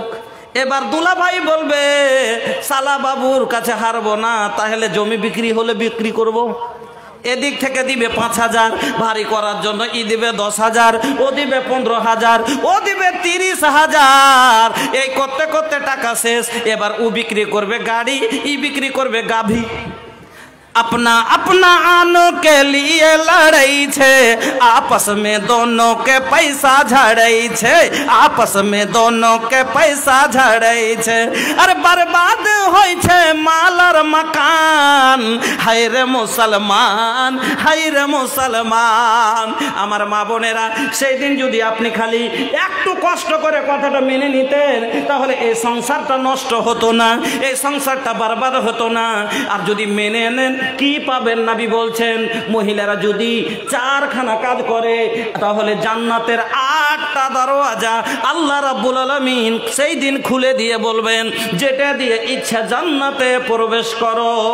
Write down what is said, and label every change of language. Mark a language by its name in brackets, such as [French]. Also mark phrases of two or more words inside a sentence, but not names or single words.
[Bangla] এবার দুলা ভাই বলবে সালা বাবুর কাছে হারবো না, তাহলে জমি বিক্রি হলে বিক্রি করব। এদিক থেকে দিবে 5,000 ভারী করার জন্য, ই দিবে 10,000, ও দিবে 15,000, ও দিবে 30,000। এই করতে করতে টাকা শেষ। এবার ও বিক্রি করবে গাড়ি, ই বিক্রি করবে গাভী। [Hindi] अपना अपना आनों के लिए लड़ाई छे, आपस में दोनों के पैसा झड़ाई छे, आपस में दोनों के पैसा झड़ाई छे। अरे बर्बाद होई छे माल और मकान, हाय रे मुसलमान, हाय रे मुसलमान। [Bangla] আমার মা বোনেরা সেই দিন যদি আপনি খালি একটু কষ্ট করে কথাটা মেনে নিতেন, তাহলে এই সংসারটা নষ্ট হতো না, এই সংসারটা বরবাদ হতো না। আর যদি মেনে নেন কি পাবেন? নবী বলছেন মহিলারা যদি 4খানা কাজ করে তাহলে জান্নাতের 8টা দরওয়াজা আল্লাহ রাব্বুল আলামিন সেই দিন খুলে দিয়ে বলবেন যেটা দিয়ে ইচ্ছা জান্নাতে প্রবেশ করো।